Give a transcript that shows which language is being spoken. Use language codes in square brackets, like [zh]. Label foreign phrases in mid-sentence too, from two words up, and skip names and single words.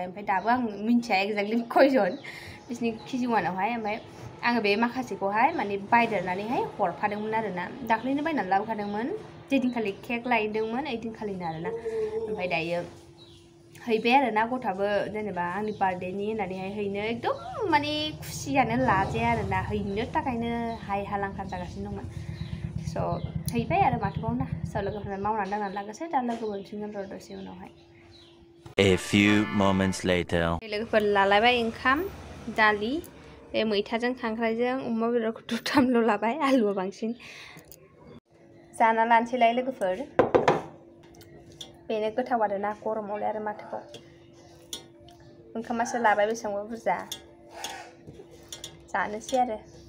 [brx] ओमफ्य दाबो आं मिन्थिया एक्जेक्टलि खयजन बिसिनि केजि वानावहाय ओमफ्राय आङो बे माखासेखौहाय माने बायदेरनानैहाय हरफादोंमोन आरोना दाख्लैनो बायनानै लाबोखादोंमोन जेदिनखालि केक लायदोंमोन ओइदिनखालिनो आरोना ओमफ्राय दायो हैबाय आरोना गथ'आबो जेनेबा आंनि बार्थडेनि होननानैहाय हैनो एकदम माने खुसियानो लाजाया आरोना हैनो थाखायनो हाय हालांखार जागासिनो दंमोन स' हैबाय आरो माथोबावना स' लोगोफोरनो मावनानै दांनानै लागोसै दा लोगो मोनफिनगोन र' दसे उनावहाय [en] A few moments later [brx] लोगोफोर लालायबाय ओंखाम दालि बे मैथाजों खांख्राइजों अमा बेदरखौ दुथामल' लाबाय आलुआ बांसिन जाना लानोसैलाय लोगोफोर बेनो गोथाव आरोना गरमावलाय आरो माथोबाव ओंखामासो लाबाय बेसेबांबा बुरजा जानोसै आरो